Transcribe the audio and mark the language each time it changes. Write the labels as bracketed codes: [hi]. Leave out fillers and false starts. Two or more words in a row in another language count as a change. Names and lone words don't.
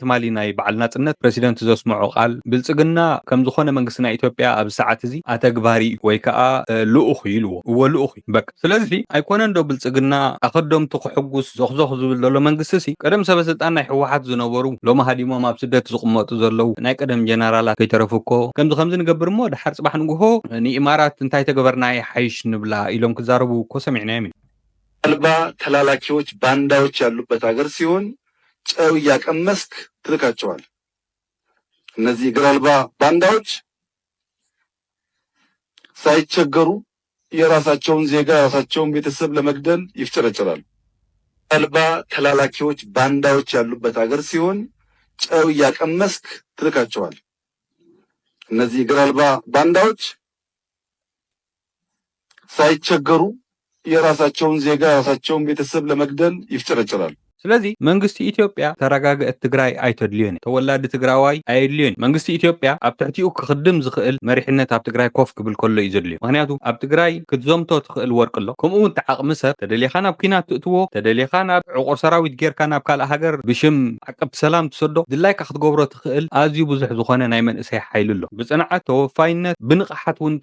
[ti] ትማሊ ናይ በዓል ናጽነት ፕሬሲደንት ዘስምዖ ቃል ብልጽግና ከም ዝኾነ መንግስቲ ናይ ኢትዮጵያ ኣብ ሰዓት እዚ ኣተግባሪ ወይ ከዓ ልኡኽ ኢልዎ ወልኡኽ በቃ ስለዚ ኣይኮነን ዶ ብልጽግና ኣኸዶምቲ ክሕጉስ ዘኽዘኽ ዝብል ዘሎ መንግስቲ ሲ ቀደም ሰበስልጣን ናይ ህወሓት ዝነበሩ ሎማ ሃዲሞም ኣብ ስደት ዝቕመጡ ዘለው ናይ ቀደም ጀነራላት ከይተረፉኮ ከምዚ ንገብር እሞ ድሓር ጽባሕ ንግሆ ንኢማራት እንታይ ተገበርናይ ሓይሽ ንብላ ኢሎም ክዛረቡ እኮ ሰሚዕና እዮም [am] አልባ ተላላኪዎች ባንዳዎች ያሉበት ሀገር ሲሆን ጨው እያቀመስክ ትልካቸዋል እነዚህ እግር አልባ ባንዳዎች ሳይቸገሩ የራሳቸውን ዜጋ የራሳቸውን ቤተሰብ ለመግደል ይፍጨረጨራሉ አልባ ተላላኪዎች ባንዳዎች ያሉበት ሀገር ሲሆን ጨው እያቀመስክ ትልካቸዋል እነዚህ እግር አልባ ባንዳዎች ሳይቸገሩ የራሳቸውን ዜጋ የራሳቸውን ቤተሰብ ለመግደል ይፍጨረጨራሉ [ti] ስለዚ መንግስቲ ኢትዮጵያ ተረጋግአት ትግራይ ኣይተድልዮን ተወላዲ ትግራዋይ ኣይድልዮን መንግስቲ ኢትዮጵያ ኣብ ትሕቲኡ ክኽድም ዝኽእል መሪሕነት ኣብ ትግራይ ኮፍ ክብል ከሎ እዩ ዘድልዮ ምክንያቱ ኣብ ትግራይ ክትዘምቶ ትኽእል ወርቅ ኣሎ ከምኡ እውን ተዓቕሚ ሰብ ተደሊኻ ናብ ኩናት ትእትዎ ተደሊኻ ናብ ዕቑር ሰራዊት ጌርካ ናብ ካልእ ሃገር ብሽም ዓቀብቲ ሰላም ትሰዶ ድላይካ ክትገብሮ ትኽእል ኣዝዩ ብዙሕ ዝኾነ ናይ መንእሰይ ሓይሊ ኣሎ ብጽንዓት ተወፋይነት ብንቕሓት እውን